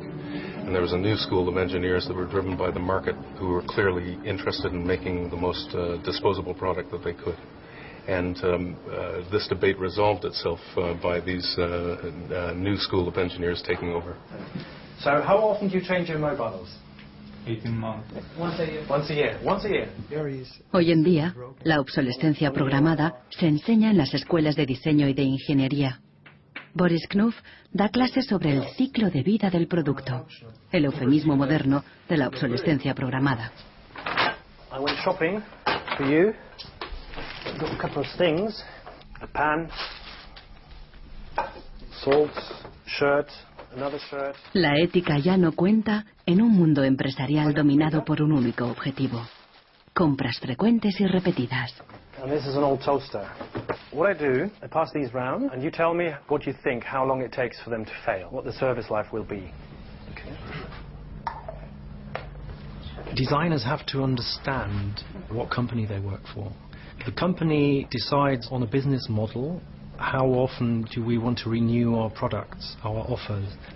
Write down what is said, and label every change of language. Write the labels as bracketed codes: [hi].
[en] And there was a new school of engineers that were driven by the market who were clearly interested in making the most disposable product that they could. And this debate resolved itself by these new school of engineers taking over. So how often do you change your mobiles? 18 months. Once a year. Once a year. Once a year. [es] Hoy en día, la obsolescencia programada se enseña en las escuelas de diseño y de ingeniería. Boris Knuff da clases sobre el ciclo de vida del producto, el eufemismo moderno de la obsolescencia programada. [en] I went shopping for you. Got a couple of things. A pan, salt, shirt, another shirt. [es] La ética ya no cuenta en un mundo empresarial dominado por un único objetivo: compras frecuentes y repetidas. [en] And this is an old toaster. What I do, I pass these round, and you tell me what you think, how long it takes for them to fail, what the service life will be. Okay. Designers have to understand what company they work for. The company decides on a business model. How often do we want to renew our products, our offers?